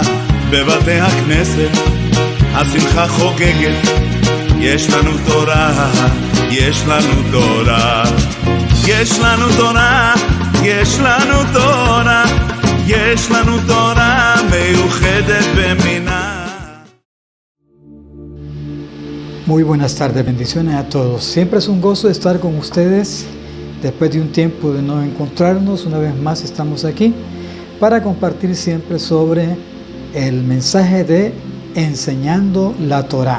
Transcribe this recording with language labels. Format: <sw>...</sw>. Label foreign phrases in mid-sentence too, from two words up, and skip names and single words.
<he>בבתי הכנסת השמחה חוגגת, יש לנו תורה, יש לנו תורה, יש לנו תורה, יש לנו תורה, יש לנו תורה מיוחדת במינה.</he> <es>Muy buenas tardes, bendiciones a todos. Siempre es un gozo estar con ustedes. Después de un tiempo de no encontrarnos, una vez más estamos aquí para compartir siempre sobre el mensaje de enseñando la Torá.</es>